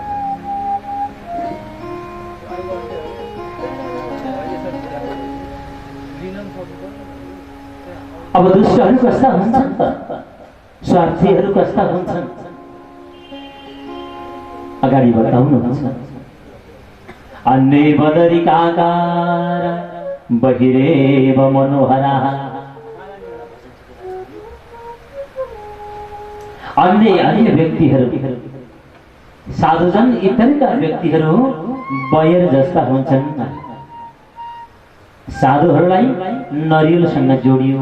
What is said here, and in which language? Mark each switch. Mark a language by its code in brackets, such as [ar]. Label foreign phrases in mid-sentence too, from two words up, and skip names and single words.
[ne] अब दुष्टहरू कस्ता हुन्छन् त, स्वार्थीहरू कस्ता हुन्छन् अगाडि बताउनुहुन्छ। [sa] अन्ये बदरिकाकार बहिरेव मनोहराः। [ne] अन्य व्यक्तिहरू साधुजन इतरका व्यक्तिहरू बयर जस्ता हुन्छन्। साधुहरूलाई नरिवलसँग जोडियो।